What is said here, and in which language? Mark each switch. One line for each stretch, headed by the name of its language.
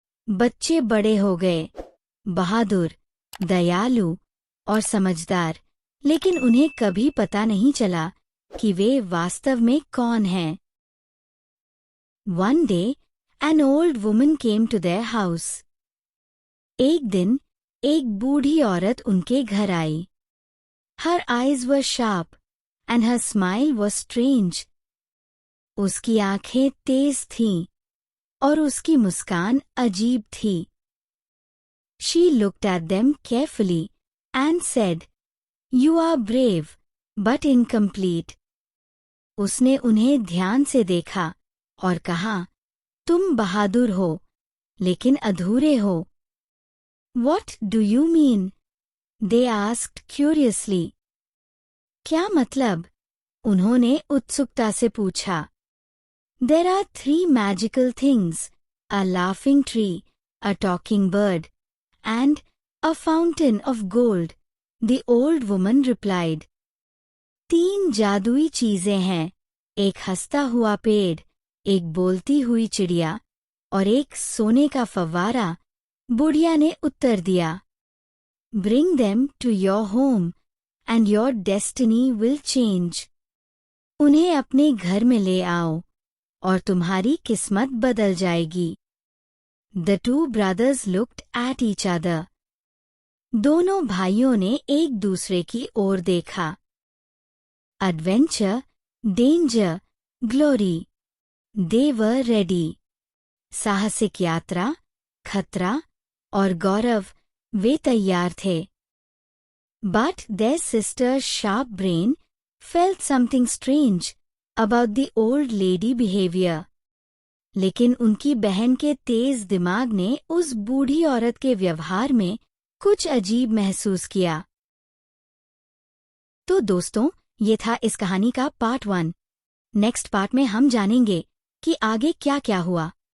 Hindi: बच्चे बड़े हो गए, बहादुर, दयालु और समझदार, लेकिन उन्हें कभी पता नहीं चला कि वे वास्तव में कौन हैं।
English: One day, an old woman came to their house.
Hindi: एक दिन एक बूढ़ी औरत उनके घर आई।
English: Her eyes were sharp, and her smile was strange.
Hindi: उसकी आंखें तेज थीं, और उसकी मुस्कान अजीब थी।
English: She looked at them carefully and said, "You are brave, but incomplete."
Hindi: उसने उन्हें ध्यान से देखा और कहा, तुम बहादुर हो, लेकिन अधूरे हो।
English: What do you mean? They asked curiously.
Hindi: क्या मतलब? उन्होंने उत्सुकता से पूछा।
English: There are 3 magical things, a laughing tree, a talking bird, and a fountain of gold, the old woman replied.
Hindi: 3 जादुई चीजें हैं, एक हंसता हुआ पेड़, एक बोलती हुई चिड़िया और एक सोने का फव्वारा, बुढ़िया ने उत्तर दिया।
English: Bring them to your home, and your destiny will change.
Hindi: उन्हें अपने घर में ले आओ, और तुम्हारी किस्मत बदल जाएगी।
English: The 2 brothers looked at each other.
Hindi: दोनों भाइयों ने एक दूसरे की ओर देखा।
English: Adventure, danger, glory. They were ready.
Hindi: साहसिक यात्रा, खतरा और गौरव, वे तैयार थे। But their sister's sharp brain felt something strange about the old lady behavior. लेकिन उनकी बहन के तेज दिमाग ने उस बूढ़ी औरत के व्यवहार में कुछ अजीब महसूस किया। तो दोस्तों, ये था इस कहानी का पार्ट 1। नेक्स्ट पार्ट में हम जानेंगे कि आगे क्या क्या हुआ।